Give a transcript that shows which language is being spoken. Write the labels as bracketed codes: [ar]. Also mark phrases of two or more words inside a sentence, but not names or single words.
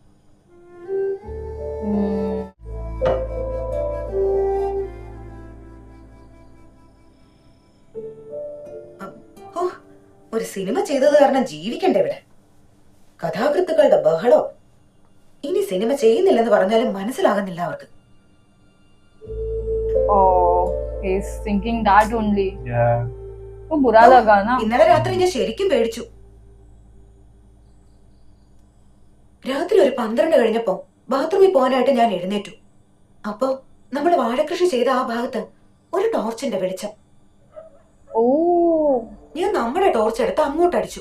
[ml] ഒരു സിനിമ ചെയ്തത് കാരണം ജീവിക്കണ്ടേ ഇവിടെ? കഥാകൃത്തുക്കളുടെ ബഹളോ. ഇനി സിനിമ ചെയ്യുന്നില്ലെന്ന് പറഞ്ഞാലും മനസ്സിലാകുന്നില്ല അവർക്ക്. [en] Oh, he's thinking that only. Yeah. [hi] वो बुरा लगा ना. [ml] ഇന്നലെ രാത്രി ഞാൻ ശരിക്കും പേടിച്ചു. രാത്രി ഒരു 12 കഴിഞ്ഞപ്പോ ബാത്റൂമിൽ പോകാനായിട്ട് ഞാൻ എഴുന്നേറ്റു. അപ്പോ നമ്മൾ വാഴകൃഷി ചെയ്ത ആ ഭാഗത്ത് ഒരു ടോർച്ചിന്റെ വെളിച്ചം. [en] Oh. [ml] ഞാൻ നമ്മുടെ ടോർച്ച് എടുത്ത് അങ്ങോട്ട് അടിച്ചു.